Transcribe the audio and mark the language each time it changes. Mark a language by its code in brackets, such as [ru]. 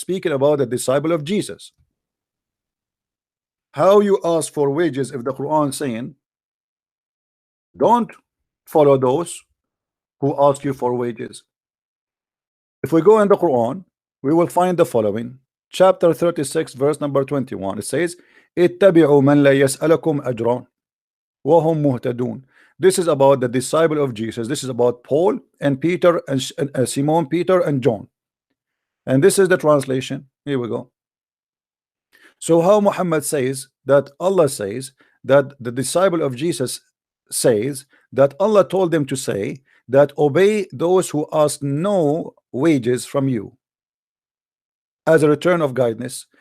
[en] Speaking about the disciple of Jesus. How you ask for wages if the Quran saying, don't follow those who ask you for wages? If we go in the Quran, we will find the following. Chapter 36, verse number 21. It says, [ar] اتبعوا من لا يسألكم أجرا وهم مهتدون. [en] This is about the disciple of Jesus. This is about Paul and Peter and Simon Peter and John. And this is the translation. Here we go. So how Muhammad says that Allah says that the disciple of Jesus says that Allah told them to say that obey those who ask no wages from you as a return of guidance.